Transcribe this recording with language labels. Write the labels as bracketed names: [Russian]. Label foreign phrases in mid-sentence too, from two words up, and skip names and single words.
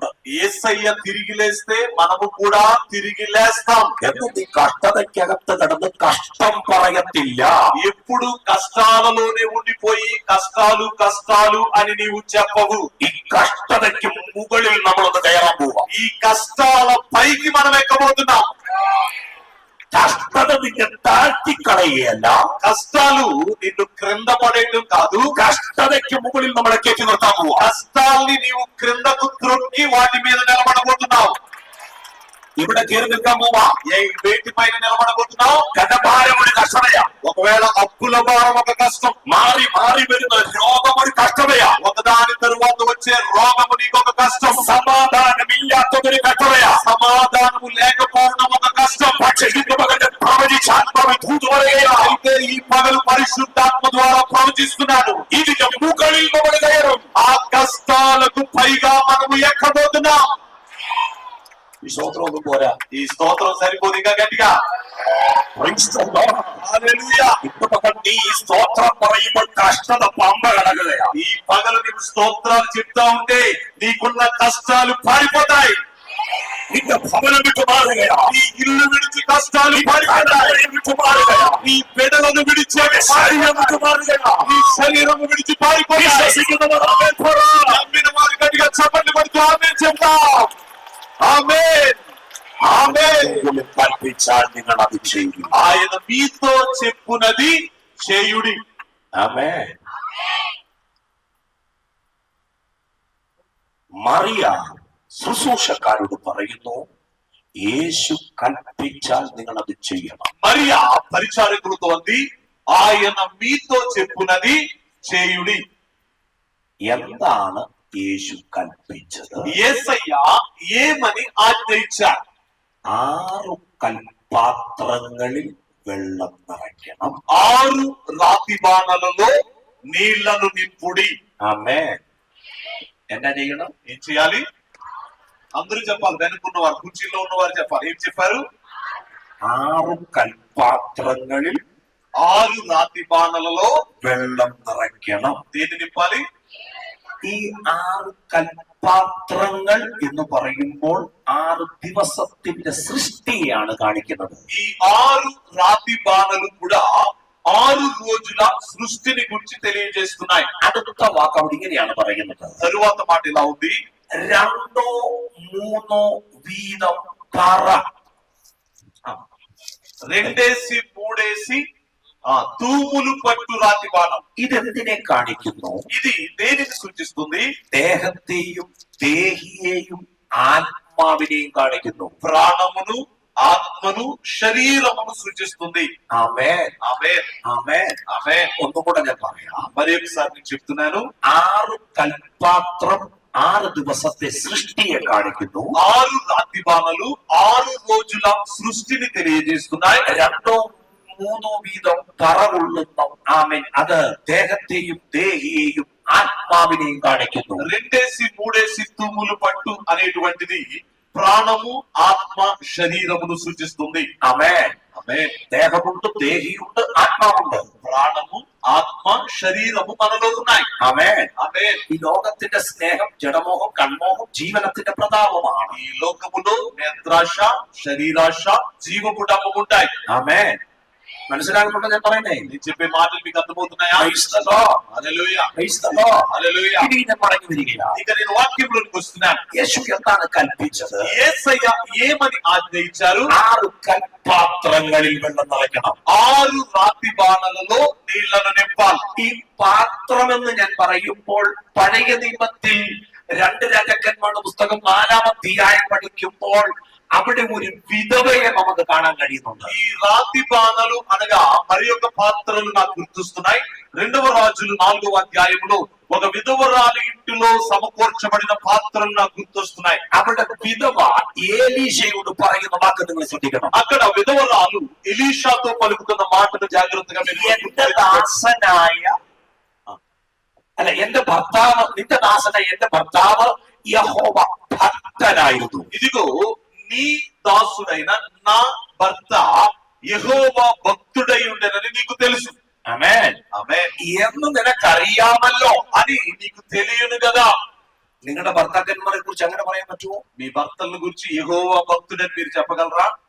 [Telugu] యేసయ్య తిరిగి లేస్తే మనము కూడా తిరిగి లేస్తాం. [Malayalam] എന്ന് നീ കഷ്ടതയ്ക്കകത്ത് കിടന്ന് കഷ്ടം പറയത്തില്ല. [Telugu] ఎప్పుడు కష్టాలలోనే ఉండిపోయి కష్టాలు కష్టాలు అని నీవు చెప్పవు. [Malayalam] ഈ കഷ്ടതയ്ക്ക് മുകളിൽ നമ്മളൊന്ന് കയറാൻ പോവാം. [Telugu] ఈ కష్టాల పైకి మనం ఎక్కబోతున్నాం. [Malayalam] കഷ്ടത നിന്നെ താഴ്ത്തിക്കളയല്ല, [Telugu] కష్టాలు నిన్ను క్రింద పడేయడం కాదు, [Malayalam] കഷ്ടതയ്ക്ക് മുകളിൽ നമ്മളെ കയറ്റി നിർത്താൻ പോവാ. [Telugu] కష్టాల్ని నీవు క్రిందకు త్రొక్కి వాటి మీద నిలబడబోతున్నావు. [Malayalam] ഇവിടെ കയറി നിൽക്കാൻ പോവാ. [Telugu] వేటి పైన నిలబడబోతున్నావు? [Malayalam] കടഭാരം ഒരു കഷ്ടതയാ. [Telugu] ఒకవేళ అప్పుల భారం ఒక కష్టం, [Malayalam] മാറി മാറി വരുന്ന രോഗം ഒരു കഷ്ടതയാ. [Telugu] ఒకదాని తరువాత వచ్చే రోగము నీకొక కష్టం, [Malayalam] സമാധാനമില്ലാത്തതൊരു കഷ്ടതയാ. [Telugu] సమాధానము లేకపోవడం ఒక కష్టం. [Malayalam] പക്ഷെ ഇന്ന് മകന്റെ പ്രവചിച്ചാത്മാവ് തൂതു പറയുകയാ. [Telugu] అయితే ఈ పగలు పరిశుద్ధాత్మ ద్వారా ప్రవచిస్తున్నాను. [Malayalam] ഇതിന്റെ മുകളിൽ നമ്മൾ കയറും. [Telugu] ఆ కష్టాలకు పైగా మనము ఎక్కబోతున్నాం. [Malayalam] ഈ സ്തോത്രമൊന്നും പോരാ. [Telugu] ఈ స్తోత్రం సరిపోదు, ఇంకా గట్టిగా [English] Praise the Lord. [Telugu] హల్లెలూయా. [Malayalam] ഇപ്പൊ മകൻ നീ ഈ സ്തോത്രം പറയുമ്പോൾ കഷ്ടത പമ്പ കടകുകയാ. [Telugu] ఈ పగలు నీవు స్తోత్రాలు చెప్తా ఉంటే నీకున్న కష్టాలు పారిపోతాయి. [Malayalam] നിന്റെ ഭവനം വിട്ടു മാറുകയാ. [Telugu] నీ ఇల్లు విడిచి కష్టాలు పారిపోతాయి. [Malayalam] വിട്ടു മാറുകയാ. [Telugu] నీ బిడ్డలను విడిచి [Malayalam] ശരീരം വിട്ടു മാറുകയാ. [Telugu] నీ శరీరం విడిచి పారిపోతాయి. [Malayalam] വിശ്വസിക്കുന്നവർ ആമേൻ പറ. [Telugu] నమ్మిన వారు గట్టిగా చప్పట్లు కొడుతూ ఆమేన్ చెప్తాం. ఆమేన్. ఆమేన్. [Malayalam] കൽപ്പിച്ചാൽ നിങ്ങൾ അത് ചെയ്യും. [Telugu] ఆయన మీతో చెప్పునది చేయుడి. [Malayalam] ആമേൻ. മറിയ ശുശ്രൂഷക്കാരോട് പറയുന്നു, യേശു കൽപ്പിച്ചാൽ നിങ്ങൾ അത് ചെയ്യണം. [Telugu] మరియా పరిచారకులతో అంది, ఆయన మీతో చెప్పునది చేయుడి. [Malayalam] എന്താണ് യേശു കൽപ്പിച്ചത്? [Telugu] యేసయ్య ఏమని ఆజ్ఞ ఇచ్చారు? [Malayalam] 6 കൽപാത്രങ്ങളിൽ വെള്ളം നിറയ്ക്കണം. [Telugu] 6 రాతి బాణలలో నీళ్లను నింపుడి. ఆమేన్. [Malayalam] എന്നാ ചെയ്യണം? [Telugu] ఏం చేయాలి? అందరూ చెప్పాలి. వెనుకున్నవారు, కుర్చీలో ఉన్నవారు చెప్పాలి. ఏం చెప్పారు? [Malayalam] 6 കൽപാത്രങ്ങളിൽ [Telugu] 6 రాతి బాణలలో [Malayalam] വെള്ളം നിറയ്ക്കണം. [Telugu] దేన్ని నింపాలి? [Malayalam] ഈ 6 കൽപാത്രങ്ങൾ എന്ന് പറയുമ്പോൾ 6 ദിവസത്തിന്റെ സൃഷ്ടിയാണ് കാണിക്കുന്നത്. [Telugu] ఈ 6 రాతి బాణలు కూడా 6 రోజుల సృష్టిని గురించి తెలియజేస్తున్నాయి. [Malayalam] അടുത്ത വാക്ക് അവിടെ ഇങ്ങനെയാണ് പറയുന്നത്. [Telugu] తరువాత మాట ఇలా ఉంది, [Malayalam] 2 3 വീതം പറ. [Telugu] 2 3 తూములు పట్టు రాతి బాణం. [Malayalam] ഇതെന്തിനെ കാണിക്കുന്നു? [Telugu] ఇది దేనిని సూచిస్తుంది? [Malayalam] ദേഹത്തെയും ദേഹിയെയും ആത്മാവിനെയും കാണിക്കുന്നു. [Telugu] ప్రాణమును, ఆత్మను, శరీరమును సూచిస్తుంది. [Malayalam] ആമേൻ, [Telugu] ఆమేన్, [Malayalam] ആമേൻ, [Telugu] ఆమేన్. [Malayalam] ഒന്നുകൂടെ ഞാൻ പറയാം. [Telugu] మరి ఒకసారి నేను చెప్తున్నాను. [Malayalam] 6 കൽപാത്രം 6 ദിവസത്തെ സൃഷ്ടിയെ കാണിക്കുന്നു. [Telugu] 6 రాతి బాణలు 6 రోజుల సృష్టిని తెలియజేస్తున్నాయి. [Malayalam] 2 3 വീതം പറകൊള്ളുന്ന ആമേൻ, അത് ദേഹത്തെയും ദേഹിയെയും ఆత్మావిനെയും కాണിക്കുന്നു. [Telugu] 2 3 తూములు పట్టు అనేటువంటిది ప్రాణము, ఆత్మ, శరీరమును సూచిస్తుంది. [Malayalam] ആമേൻ. [Telugu] ఆమేన్. [Malayalam] ദേഹമുണ്ട്, ദേഹിയുണ്ട്, ആത്മാവുണ്ട്. [Telugu] ప్రాణము, ఆత్మ, శరీరము మనలో ఉన్నాయి. [Malayalam] ആമേൻ. [Telugu] ఆమేన్. [Malayalam] ഈ ലോകത്തിന്റെ സ്നേഹം, ജഡമോഹം, കൺമോഹം ജീവനത്തിന്റെ പ്രതാപമാണ്. [Telugu] ఈ లోకములో నేత్రాశ, శరీరాశ, జీవపు డమ్మం ఉంటాయి. [Malayalam] ആമേൻ. മനസ്സിലാകുന്നുണ്ടോ ഞാൻ പറയുന്നേ? [Telugu] నేను చెప్పే మాటలు మీకు అర్థమవుతున్నాయా? [English] Praise the Lord. [Telugu] హల్లెలూయా, [English] Praise the Lord. [Telugu] హల్లెలూయా. [Malayalam] ഇനി ഞാൻ പറഞ്ഞു വരികയാണ്. [Telugu] ఇక నేను వాక్యంలోకి వస్తున్నాను. [Malayalam] യേശു എന്താണ് കൽപ്പിച്ചത്? [Telugu] యేసయ్య ఏమని ఆజ్ఞ ఇచ్చారు? [Malayalam] 6 കൽപാത്രങ്ങളിൽ വെള്ളം നിറയ്ക്കണം. [Telugu] 6 రాతి బాణలలో నీళ్లను నింపాలి. [Malayalam] ഈ പാത്രമെന്ന് ഞാൻ പറയുമ്പോൾ പഴയ നിയമത്തിൽ 2 രാജാക്കന്മാരുടെ പുസ്തകം 4-ാം അധ്യായം പഠിക്കുമ്പോൾ അവിടെ ഒരു വിധവയെ നമുക്ക് കാണാൻ കഴിയുന്നുണ്ട്. [Telugu] ఈ రాతి బాణలు అనగా మరి యొక్క పాత్రలు నాకు గుర్తొస్తున్నాయి. 2వ రాజులు 4వ అధ్యాయంలో ఒక విధవరాలి ఇంటిలో సమకూర్చబడిన పాత్రలు నాకు గుర్తొస్తున్నాయి. [Malayalam] അവിടെ വിധവ ഏലീശയോട് പറയുന്ന വാക്ക് നിങ്ങൾ ശ്രദ്ധിക്കണം. [Telugu] అక్కడ విధవరాలు ఎలీషాతో పలుకుతున్న మాటను జాగ్రత్తగా మీరు [Malayalam] എന്റെ ദാസനായ അല്ല എന്റെ ഭർത്താവ്, നിന്റെ ദാസനായ എന്റെ ഭർത്താവ് യഹോവ ഭക്തനായിരുന്നു. [Telugu] ఇదిగో నీ దాసుడైన నా భర్త యెహోవా భక్తుడై ఉండెనని నీకు తెలుసు. [Malayalam] ആമേൻ. [Telugu] ఆమేన్. [Malayalam] എന്ന് നിനക്കറിയാമല്ലോ. [Telugu] అని నీకు తెలియను కదా. [Malayalam] നിങ്ങളുടെ ഭർത്താക്കന്മാരെ കുറിച്ച് അങ്ങനെ പറയാൻ പറ്റുമോ? [Telugu] మీ భర్తలను గురించి యెహోవా భక్తుడని మీరు చెప్పగలరా?